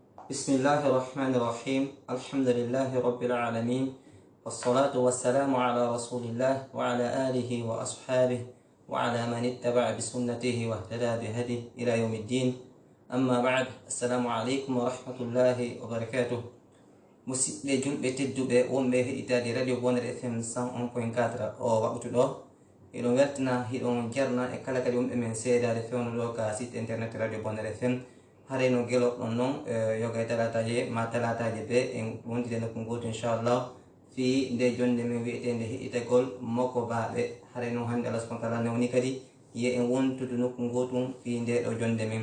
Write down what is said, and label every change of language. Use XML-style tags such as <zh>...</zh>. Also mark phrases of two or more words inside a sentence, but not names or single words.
<ar>بسم الله الرحمن الرحيم الحمد لله رب العالمين والصلاة والسلام على رسول الله وعلى آله وأصحابه وعلى من اتبع بسنته واهتدى بهديه إلى يوم الدين. أما بعد، السلام عليكم ورحمة الله وبركاته.</ar> <ff>musidɓe julɓe tedduɓe wonɓe heɗitade radio Bonheur FM 101.4 o waktu ɗo eɗon weltina hiɗon jarna e kala kadi wonɓe men seedade fewno ɗo ka</ff> <fr>site internet</fr> <ff>radio Bonheur FM hareno gueloɗon noon yoga e talataje ma talataje ɓe en wondide nokku goto inchallah fi nde jonde men wiyetede heɗitagol makko baɓe hare noon hande Allah</ff> <ar>سبحانه وتعالى</ar> <ff>nawni kadi yiye en wontude nokku gotum fi nde ɗo jonde men.</ff>